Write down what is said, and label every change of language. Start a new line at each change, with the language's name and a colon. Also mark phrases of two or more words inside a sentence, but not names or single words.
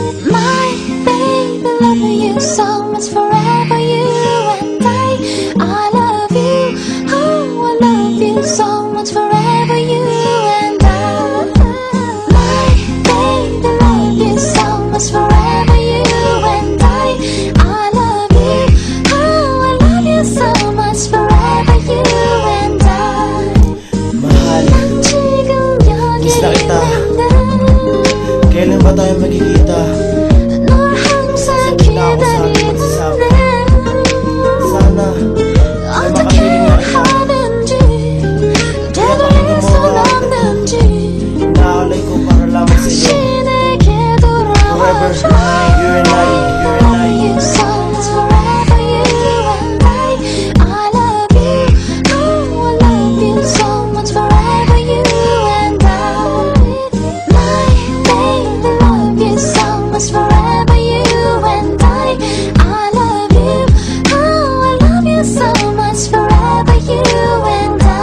English: My baby, love you so much, forever you and I love you, oh I love you so much, forever you and I. My baby, love you so much, forever you and I love you, oh I love you so much, forever you and I.
Filipino: Mahal, miss na kita. Kailan ba tayo magkikita?
Korean: 널 항상 기다리는데
Filipino: Sana
Korean: 어떻게 하는지 되돌릴 순 없는지
Filipino: naalay ko para lamang
Korean: 다시
Filipino: sa'yo.
Korean: 내게
English: Forever,
Korean: 돌아와.
English: you and I, you and I. You so much, forever you and I love you, oh I love you so much, forever you and I. My baby, love you so much, forever you and I love you, oh I love you so much, forever you and